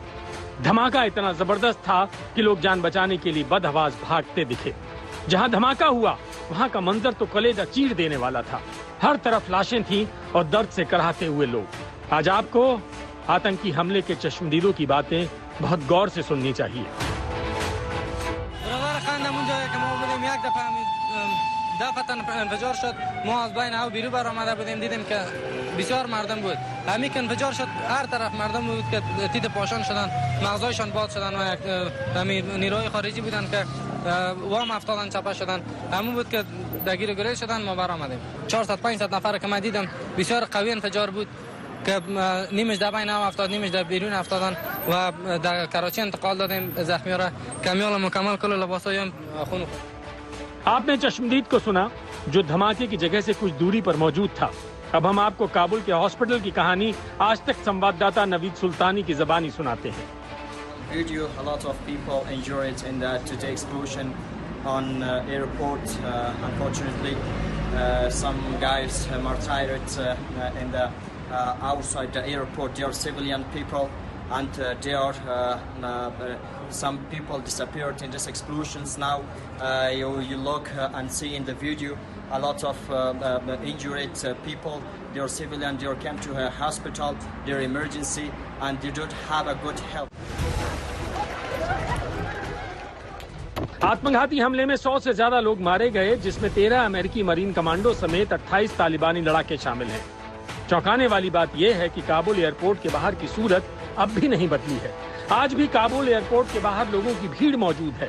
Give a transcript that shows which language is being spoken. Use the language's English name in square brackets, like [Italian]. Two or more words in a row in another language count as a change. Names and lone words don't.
[Hindi] धमाका इतना जबरदस्त था कि लोग जान बचाने के लिए बदहवास भागते दिखे। जहां धमाका हुआ वहां का मंजर तो कलेजा चीर देने वाला था। हर तरफ लाशें थीं और दर्द से कराहते हुए लोग। आज आपको आतंकी हमले के चश्मदीदों की बातें बहुत गौर से सुननी चाहिए। [Persian] دفعه انفجار شد، ما از بین او بیرون برآمده بودیم، دیدیم که بسیار مردم بود. همین که انفجار شد هر طرف مردم بود که تیت پاشان شدن، مغزایشان باد شدن و همین نیروهای خارجی بودن که وام افتادن چپه شدن. همون بود که درگیر گریز شدن. ما برآمدیم 400 500 نفر که من دیدم بسیار قوی انفجار بود که نیمش در بین هم افتاد، نیمش در بیرون افتادن و در کراچی انتقال دادیم زخمی را کمیال مکمل کل لباسای هم خون. [Hindi] आपने चश्मदीद को सुना जो धमाके की जगह से कुछ दूरी पर मौजूद था। अब हम आपको काबुल के हॉस्पिटल की कहानी आज तक संवाददाता नवीद सुल्तानी की जबानी सुनाते हैं। [English] Video, a lot of people injured in the explosion on airport. Unfortunately, some guys martyred in the outside the airport. They are civilian people, and they are some people disappeared in these explosions. Now you look and see in the video a lot of injured people. They are civilian. They came to a hospital. They are emergency, and they don't have a good health. [Hindi] आत्मघाती हमले में 100 से ज्यादा लोग मारे गए, जिसमें 13 अमेरिकी [English] Marine commando [Hindi] समेत 28 तालिबानी लड़ाके शामिल हैं। चौंकाने वाली बात यह है कि काबुल एयरपोर्ट के बाहर की सूरत अब भी नहीं बदली है। आज भी काबुल एयरपोर्ट के बाहर लोगों की भीड़ मौजूद है।